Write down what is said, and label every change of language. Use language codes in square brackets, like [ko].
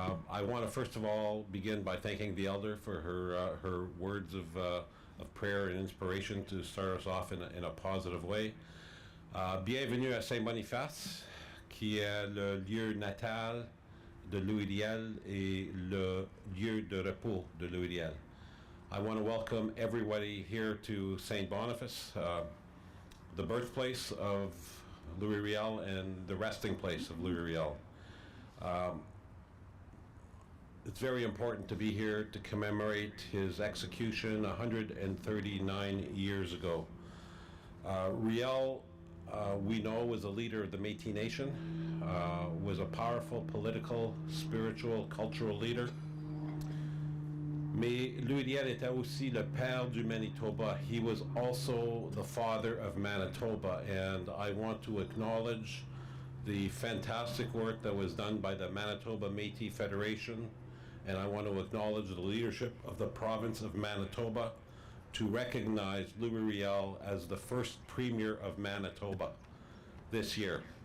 [en] I want to first of all begin by thanking the elder for her words of prayer and inspiration to start us off in a positive way. [fr] Bienvenue à Saint-Boniface, qui est le lieu natal de Louis Riel et le lieu de repos de Louis Riel. [en] I want to welcome everybody here to St. Boniface, the birthplace of Louis Riel and the resting place of Louis Riel. It's very important to be here to commemorate his execution 139 years ago. Riel, we know, was a leader of the Métis Nation, was a powerful political, spiritual, cultural leader. [fr] Mais Louis Riel était aussi le père du Manitoba. [en] He was also the father of Manitoba, and I want to acknowledge the fantastic work that was done by the Manitoba Métis Federation, and I want to acknowledge the leadership of the province of Manitoba to recognize Louis Riel as the first Premier of Manitoba this year.